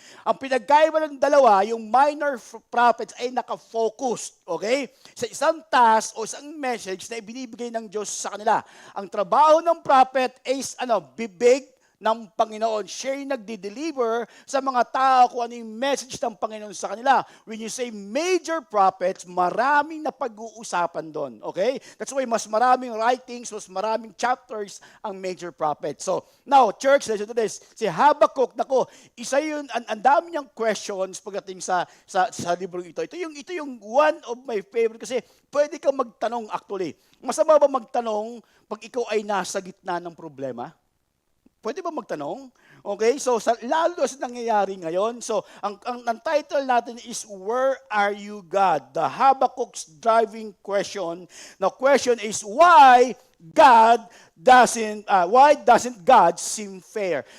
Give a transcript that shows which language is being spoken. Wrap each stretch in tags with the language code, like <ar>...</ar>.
<tl>Ang pinagkaiba ng dalawa, yung minor prophets ay naka-focused, okay? Sa isang task o isang message na ibinibigay ng Diyos sa kanila. Ang trabaho ng prophet is bibig ng Panginoon. Siya yung nagdi-deliver sa mga tao kung ano yung message ng Panginoon sa kanila.</tl> <en>When you say major prophets,</en> <tl>maraming na pag-uusapan doon. Okay?</tl> <en>That's why</en> <tl>mas maraming writings, mas maraming chapters ang major prophets.</tl> <en>So, now, church, listen to this.</en> <tl>Si Habakkuk, isa yun, ang dami niyang questions pagdating sa librong ito. Ito yung</tl> <en>one of my favorite</en> <tl>kasi pwede kang magtanong actually. Masama ba magtanong pag ikaw ay nasa gitna ng problema? Pwede ba magtanong? Okay, so lalo sa nangyayari ngayon. So, ang title natin is,</tl> <en>Where Are You, God? The Habakkuk's driving question. The question is, why doesn't God seem fair?</en>